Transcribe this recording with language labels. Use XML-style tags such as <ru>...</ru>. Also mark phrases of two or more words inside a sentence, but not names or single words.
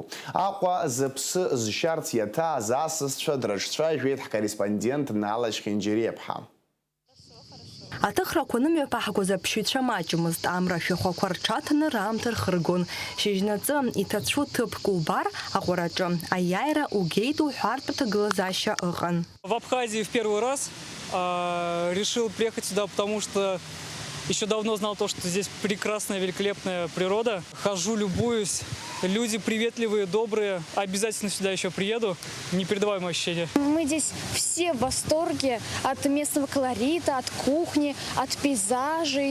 <ab>Аҟәа зыԥсы зшьарц иаҭааз асасцәа дрыҿцәажәеит ҳкорреспондент Нала Шхенџьериаԥҳа. Аҭыхрақәа нымҩаԥа ҳгоз аԥшьҩцәа маҷмызт, амра шәахәақәа рҽаҭаны раамҭа рхыргон. Шьыжьнаҵы иҭацәу ҭыԥк убар аҟәараҿы, аиааира угеит уҳәартә ҭагылазаашьа ыҟан.</ab> <ru>В Абхазии в первый раз решил приехать сюда, потому что еще давно знал то, что здесь прекрасная, великолепная природа. Хожу, любуюсь. Люди приветливые, добрые. Обязательно сюда еще приеду. Непередаваемое ощущение. Мы здесь все в восторге от местного колорита, от кухни, от пейзажей.</ru>